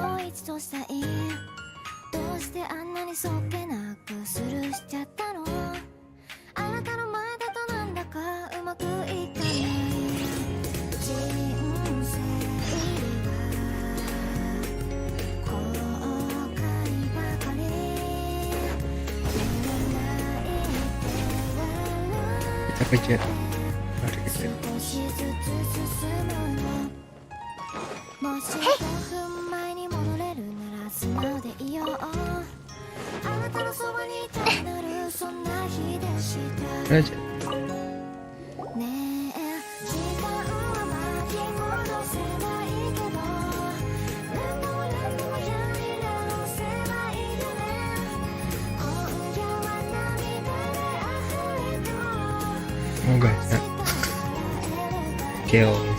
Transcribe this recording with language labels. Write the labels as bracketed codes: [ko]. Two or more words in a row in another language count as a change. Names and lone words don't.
[ja] 一としたいどうしてあんなにそっけなくスルーしちゃったのあなたの前だとなんだかうまくいかない人生は後悔ばかり [id] kita kejar, mari kejar. [ja] もし5分前に戻れるなら素直でいようあなたのそばにいたくなるそんな日でしたね [id] Aja. [ja] え時間は巻き戻せないけど何度も何度もやり直せないよね今夜は涙で溢れても [en] Oh guys, ya. Kills.